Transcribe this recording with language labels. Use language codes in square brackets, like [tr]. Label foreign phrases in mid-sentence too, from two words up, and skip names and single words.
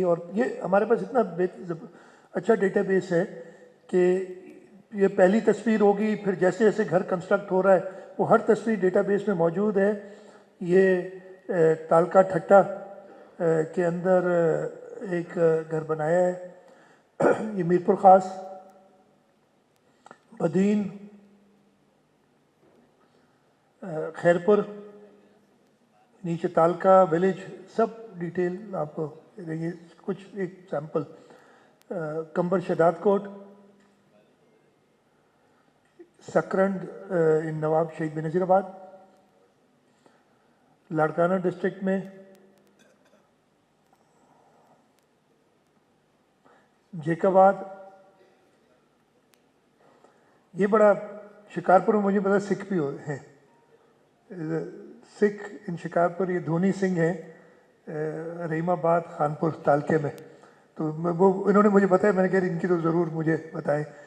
[hi] और ये हमारे पास इतना अच्छा डेटाबेस है कि ये पहली तस्वीर होगी, फिर जैसे जैसे घर कंस्ट्रक्ट हो रहा है वो हर तस्वीर डेटाबेस में मौजूद है। ये तालका ठट्टा के अंदर एक घर बनाया है। ये मीरपुर ख़ास, बदीन, खैरपुर, नीचे तालका विलेज, सब डिटेल आपको देंगे। कुछ एक सैंपल, कंबर शदाद कोट, सकरंड इन नवाब शहीद बेनज़ीराबाद, लाड़काना डिस्ट्रिक्ट में जेकाबाद, ये बड़ा शिकारपुर में मुझे पता सिख भी हैं, सिख इन शिकारपुर, ये धोनी सिंह हैं रहीमाबाद खानपुर तालके में। तो वो इन्होंने मुझे बताया, मैंने कहा इनकी तो ज़रूर मुझे बताएं।